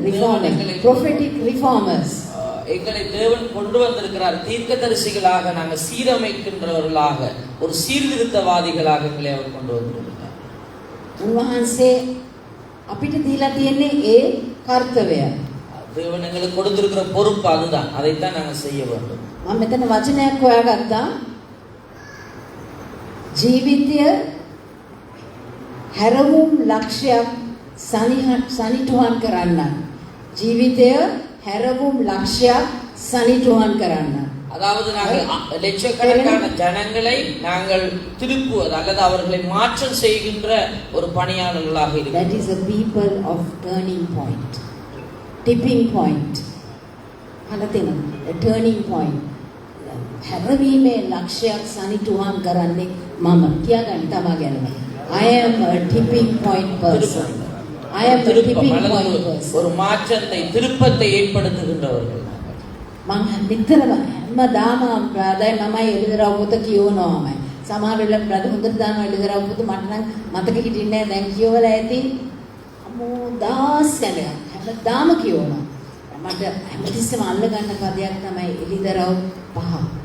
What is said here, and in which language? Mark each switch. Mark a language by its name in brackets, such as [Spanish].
[English] reformer prophetic reformers [Tamil] எங்களை தேவன் கொண்டு வந்திருக்கிறார். தீர்க்கதரிசிகளாக நாங்கள் சீரமைக்கின்றவர்களாக ஒரு சீர்திருத்தவாதிகளாக எங்களை அவர் கொண்டு வந்திருக்கிறார். [Sinhala] උන්වහන්සේ අපිට දීලා තියෙන්නේ ඒ කර්තව්‍යය. [Tamil] தேவன் எங்களுக்கு கொடுத்திருக்கிற பொறுப்பு அதுதான். அதைத்தான் நாங்கள் செய்ய வேண்டும். [Sinhala] මම මෙතන වචනයක් හොයාගත්තා. ජීවිතය හැරවුම් ලක්ෂයක් සනිටුහන් කරන්න. ජීවිතය හැරවුම් ලක්ෂයක් සනිටුහන් කරන්න. [Tamil] அதாவது நாங்கள் லட்சக்கணக்கான ஜனங்களை நாங்கள் திருப்புவது அல்லது அவர்களை மாற்றம் செய்கின்ற ஒரு பணியாளர்களாக இருக்கிறோம். [English] That is a people of turning point, tipping point. අනතේන a turning point. [Sinhala] හැරවීමේ ලක්ෂයක් සනිටුහන් කරන්නේ මම කියාගන්න තමා ගැනම. [English] I am a tipping point person. I am a tipping point person. [Tamil] ஒரு மாற்றத்தை திருப்பத்தை ஏற்படுத்துகின்றவர்கள். [Sinhala] මම නිතරම හැමදාම ප්‍රාදයි මමයි එළිදරව් පොත කියවනවාමයි. සමහර වෙලාවට ප්‍රාද හොඳට දානවා එළිදරව් පොත මට නම් මතක හිටින්නේ නැහැ. දැන් කියවලා ඇති අමෝ දාස් ගණන් හැමදාම කියවනවා. මට හැමතිස්සෙම අල්ල ගන්න පදයක් තමයි එළිදරව් 5.